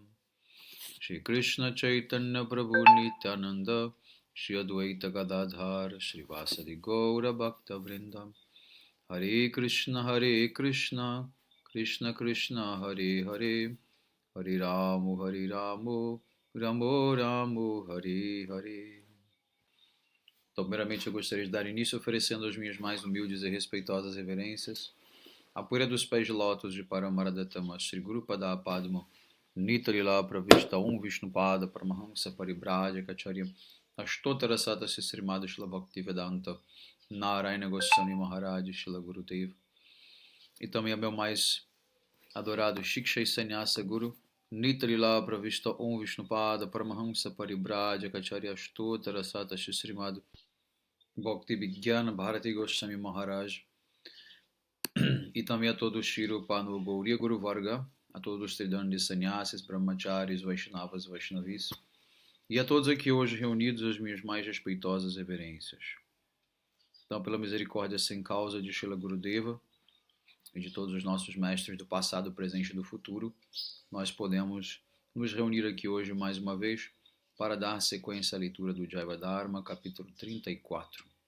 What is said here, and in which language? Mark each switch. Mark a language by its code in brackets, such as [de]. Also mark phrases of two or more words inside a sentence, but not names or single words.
[sa] श्री कृष्ण चैतन्य प्रभु नित्यानन्द श्री अद्वैत गदाधर श्री वासादि गौर भक्त वृन्दम् हरे कृष्ण कृष्ण कृष्ण हरे हरे हरे रामु रामो रामो हरे हरे. [pt] Então, primeiramente eu gostaria de dar início oferecendo as minhas mais humildes e respeitosas reverências à poeira dos pés de lótus de Paramaradhatama Shri Guru Pada Padma Nitalila Pravishta Vishnupada Paramahamsa Paribrajaka Acharya Ashtotara Sata Srimad Shila Bhakti Vedanta Narayana Goswami Maharaj Shila Gurudev. E também a meu mais adorado Shiksha Sanyasa Guru Nitalila Pravishta Vishnupada Paramahamsa Paribrajaka Acharya Ashtotara Sata Srimad Bhakti Vigyana Bharati Goswami Maharaj. E também a todo o Shiro Panu Gauriya Guru Varga, a todos os Tridandis Sannyasis, Brahmacharis, Vaishnavas, Vaishnavis, e a todos aqui hoje reunidos as minhas mais respeitosas reverências. Então, pela misericórdia sem causa de Srila Gurudeva e de todos os nossos mestres do passado, presente e do futuro, nós podemos nos reunir aqui hoje mais uma vez para dar sequência à leitura do Jaiva Dharma, capítulo 34.